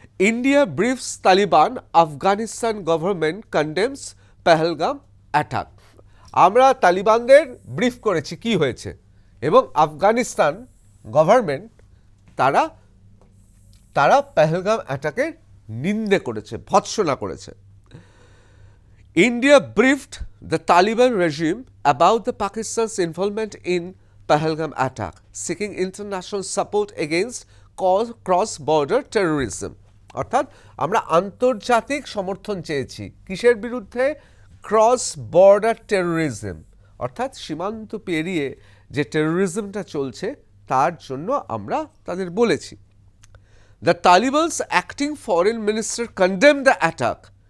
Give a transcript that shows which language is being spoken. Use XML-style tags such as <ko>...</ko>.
<en>India briefs Taliban, Afghanistan government condemns Pahalgam attack.</en> <bn>আমরা তালিবানদের brief করেছি কি হয়েছে, এবং আফগানিস্তান গভর্নমেন্ট তারা তারা পেহেলগাম অ্যাটাকের নিন্দে করেছে, ভৎসনা করেছে।</bn> <en>India briefed the Taliban regime about the Pakistan's involvement in Pahalgam attack, seeking international support against cross-border terrorism.</en> <bn>অর্থাৎ আমরা আন্তর্জাতিক সমর্থন চেয়েছি কিসের বিরুদ্ধে? ক্রস বর্ডার টেরোরিজম, অর্থাৎ সীমান্ত পেরিয়ে যে টেরোরিজমটা চলছে তার জন্য আমরা তাদের বলেছি।</bn> <en>The Taliban's acting foreign minister condemn the attack.</en>